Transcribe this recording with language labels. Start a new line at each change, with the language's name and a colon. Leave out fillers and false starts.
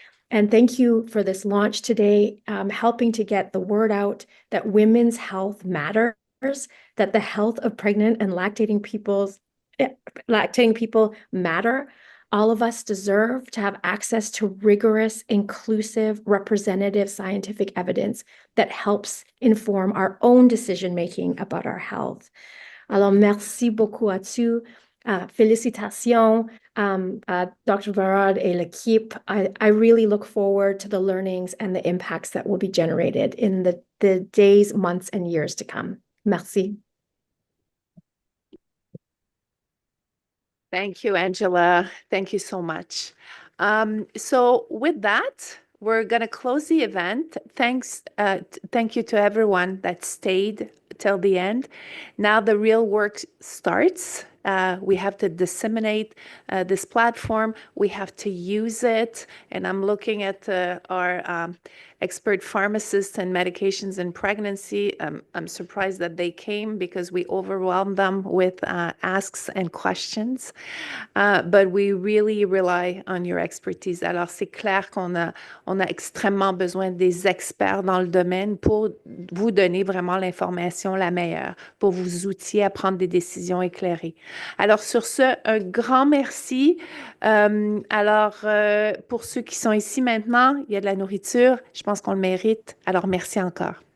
English: And thank you for this launch today, helping to get the word out that women's health matters, that the health of pregnant and lactating people matter. All of us deserve to have access to rigorous, inclusive, representative scientific evidence that helps inform our own decision-making about our health.
French: Alors, merci beaucoup à tous. Félicitations, Dr. Varad et l'équipe.
English: I really look forward to the learnings and the impacts that will be generated in the days, months, and years to come.
French: Merci.
English: Thank you, Angela. Thank you so much. So with that, we're going to close the event. Thank you to everyone that stayed till the end. Now the real work starts. We have to disseminate this platform. We have to use it. And I'm looking at our expert pharmacists and medications in pregnancy. I'm surprised that they came because we overwhelmed them with asks and questions. But we really rely on your expertise.
French: Alors, c'est clair qu'on a extrêmement besoin des experts dans le domaine pour vous donner vraiment l'information la meilleure, pour vous outiller à prendre des décisions éclairées. Alors, sur ce, un grand merci. Pour ceux qui sont ici maintenant, il y a de la nourriture. Je pense qu'on le mérite. Alors, merci encore.